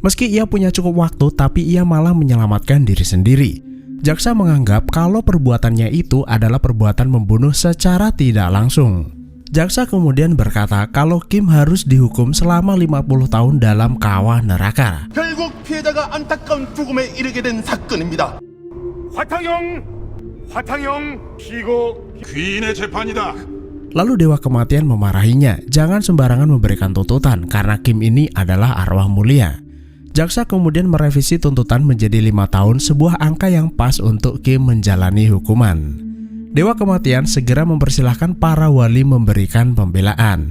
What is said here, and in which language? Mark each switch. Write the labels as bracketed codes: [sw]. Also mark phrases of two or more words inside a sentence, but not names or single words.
[id] Meski ia punya cukup waktu, tapi ia malah menyelamatkan diri sendiri. Jaksa menganggap kalau perbuatannya itu adalah perbuatan membunuh secara tidak langsung. Jaksa kemudian berkata kalau Kim harus dihukum selama 50 tahun dalam kawah neraka. [ko] 결국 피해자가 안타까운 죽음에 이르게 된 사건입니다. 화탕형 피고 귀인의 재판이다. [id] Lalu Dewa Kematian memarahinya, jangan sembarangan memberikan tuntutan karena Kim ini adalah arwah mulia. Jaksa kemudian merevisi tuntutan menjadi 5 tahun, sebuah angka yang pas untuk Kim menjalani hukuman. Dewa Kematian segera mempersilahkan para wali memberikan pembelaan.